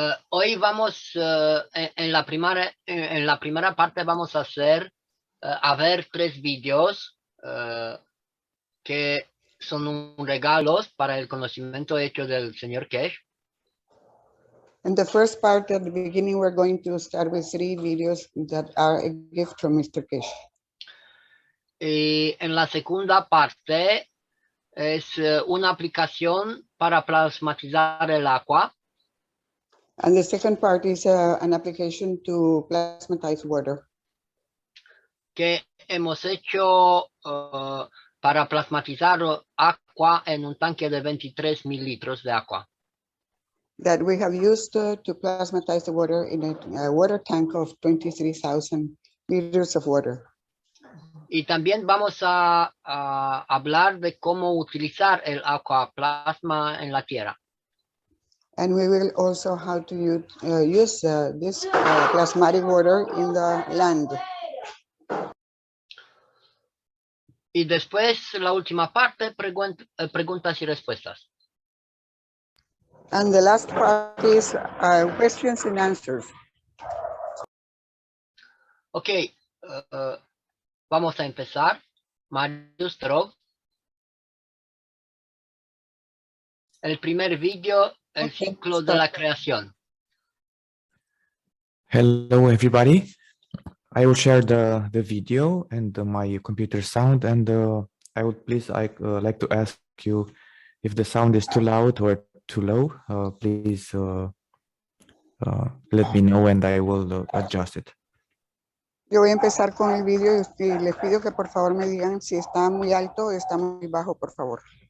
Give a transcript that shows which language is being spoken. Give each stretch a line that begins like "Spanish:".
Spanish: Hoy vamos, en la primera parte vamos a ver 3 vídeos que son regalos para el conocimiento hecho del señor Cash.
English: In the first part, at the beginning, we're going to start with 3 videos that are a gift from Mr. Kish.
Spanish: Y en la segunda parte es una aplicación para plasmatizar el agua.
English: And the second part is an application to plasmatize water.
Spanish: Que hemos hecho para plasmatizar agua en un tanque de 23,000 litros de agua.
English: That we have used to plasmatize the water in a water tank of 23,000 liters of water.
Spanish: Y también vamos a hablar de cómo utilizar el agua plasma en la tierra.
English: And we will also how to use this plasmatic water in the land.
Spanish: Y después la última parte, preguntas y respuestas.
English: And the last part is questions and answers.
Spanish: Ok, vamos a empezar. Marius Trog. El primer vídeo, el ciclo de la creación.
English: Hello, everybody. I will share the video and my computer sound, and I would please like to ask you if the sound is too loud or too low. Please let me know and I will adjust it.
Spanish: Yo voy a empezar con el video y les pido que por favor me digan si está muy alto o está muy bajo, por favor.